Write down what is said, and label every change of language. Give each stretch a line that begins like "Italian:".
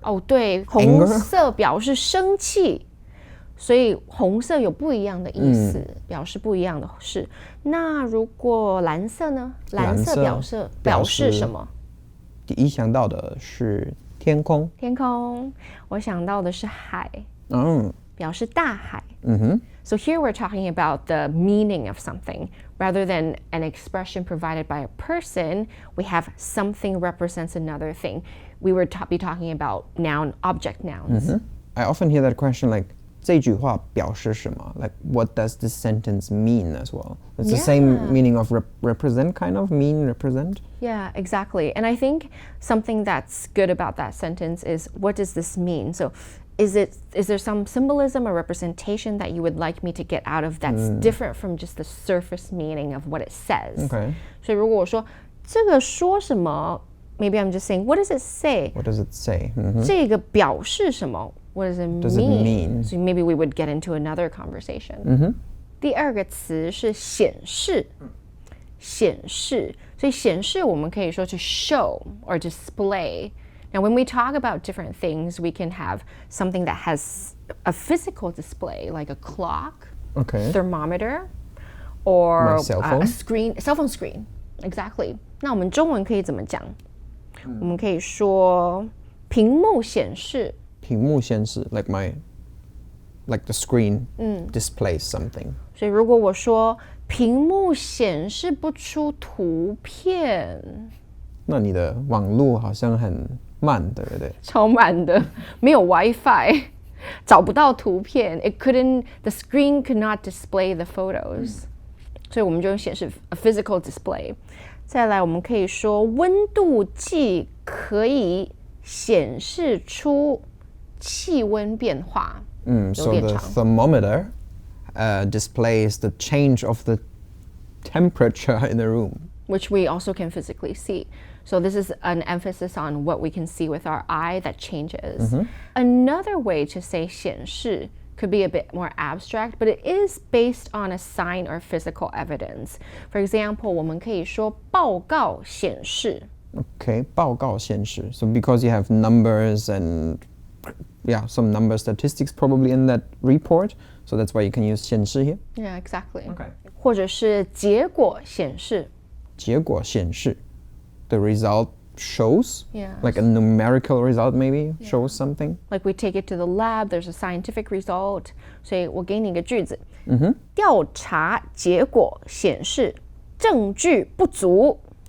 Chinese: 哦，对，红色表示生气，所以红色有不一样的意思，表示不一样的事。那如果蓝色呢？蓝色表示什么？第一想到的是天空。天空，我想到的是海，表示大海。
English: So here we're talking about the meaning of something. Rather than an expression provided by a person, we have something represents another thing. We would be talking about object nouns. I often hear that question like,
Chinese: 这句话表示什么?
English: Like, what does this sentence mean as well? It's the same meaning of represent, kind of, mean, represent. Yeah, exactly. And I think something that's good about that sentence is, what does this mean? So is there some symbolism or representation that you would like me to get out of that's different from just the surface meaning of what it says? Okay.
Chinese: 所以如果我说这个说什么
English: maybe I'm just saying, what does it say? What does it say?
Chinese: 这个表示什么？
English: What does it does it mean? So maybe we would get into another conversation.
Chinese: 第二个词是显示，显示，所以显示我们可以说
English: to show or display. Now, when we talk about different things, we can have something that has a physical display, like a clock, Okay. thermometer, or My cell phone? a screen, cell phone screen. Exactly.
Chinese: 那我们中文可以怎么讲？我们可以说屏幕显示。屏幕显示
English: like the screen displays something.
Chinese: 所以如果我说屏幕显示不出图片，那你的网络好像很慢，对不对？超慢的，没有 WiFi，找不到图片。
English: The screen could not display the photos，
Chinese: 所以我们就用显示
English: a physical display。
Chinese: 再来，我们可以说温度计可以显示出气温变化。
English: So the thermometer displays the change of the temperature in the room. Which we also can physically see. So this is an emphasis on what we can see with our eye that changes. Another way to say 显示 could be a bit more abstract, but it is based on a sign or physical evidence. For example,
Chinese: 我们可以说报告显示。 Okay, 报告显示.
English: So because you have numbers and some number statistics probably in that report, so that's why you can use 显示 here. Yeah, exactly. Okay.
Chinese: 或者是结果显示。结果显示.
English: The result shows, Yeah. like a numerical result maybe shows something. Like we take it to the lab, there's a scientific result.
Chinese: 所以我给你一个句子。调查结果显示证据不足。